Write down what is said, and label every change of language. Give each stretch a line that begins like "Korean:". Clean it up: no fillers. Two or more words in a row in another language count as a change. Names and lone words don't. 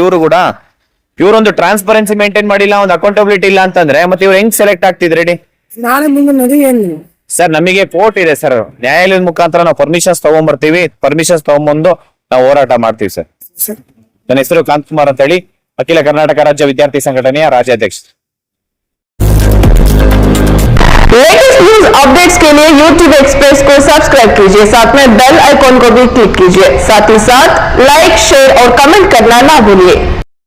Kannada: ಇವರು ಕೂಡ ಇವರೊಂದು
English: transparency maintain
Kannada: ಮಾಡಿಲ್ಲ, ಒಂದು ಅಕೌಂಟಬಿಲಿಟಿ ಇಲ್ಲ ಅಂತಂದ್ರೆ ಮತ್ತೆ ಇವ್ರು ಹೆಂಗ್ ಸೆಲೆಕ್ಟ್ ಆಗ್ತಿದ್ರಿ? ನಾಳೆ ಮುಂದೆ ನದಿ ಏನ್ ಸರ್, ನಮಗೆ ಕೋರ್ಟ್ ಇದೆ ಸರ್. ನ್ಯಾಯಾಲಯದ ಮುಖಾಂತರ ನಾವು ಪರ್ಮಿಷನ್ಸ್ ತಗೊಂಡ್ಬರ್ತೀವಿ. ಪರ್ಮಿಷನ್ಸ್ ತಗೊಂಡ್ಬಂದು ನಾವು ಹೋರಾಟ ಮಾಡ್ತೀವಿ ಸರ್. ನನ್ನ ಹೆಸರು ಕಾಂತಕುಮಾರ್ ಅಂತ ಹೇಳಿ, ಅಖಿಲ ಕರ್ನಾಟಕ ರಾಜ್ಯ ವಿದ್ಯಾರ್ಥಿ ಸಂಘಟನೆಯ ರಾಜ್ಯಾಧ್ಯಕ್ಷ.
English: latest news updates
Hindi: के लिए YouTube एक्सप्रेस को सब्सक्राइब कीजिए, साथ में
English: bell icon
Hindi: को भी क्लिक कीजिए। साथ ही साथ
English: like, share
Hindi: और कमेंट करना ना भूलिए।